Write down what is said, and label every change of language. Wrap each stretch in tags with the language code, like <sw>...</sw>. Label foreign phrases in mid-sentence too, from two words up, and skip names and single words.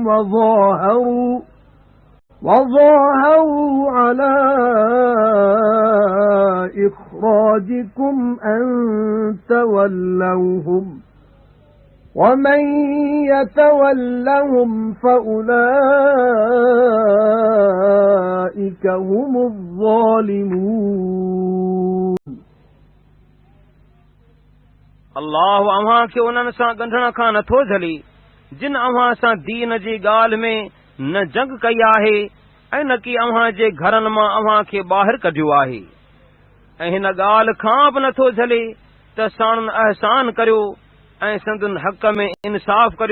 <ar>وظاهروا على إخراجكم أن تولوهم ومن يتولهم فأولئك هم الظالمون</ar> <sd>अल्लाह अव्हां खे उन्हनि सां ॻंढण खां नथो झले जिन अव्हां सां दीन जी ॻाल्हि में न जंग कई आहे ऐं न कि अव्हां जे घरनि मां अव्हां खे ॿाहिरि कढियो आहे ऐं हिन ॻाल्हि खां बि नथो झले त साणुनि अहसान करियो ऐं संदुनि हक़ में इंसाफ़ करियो।</sd>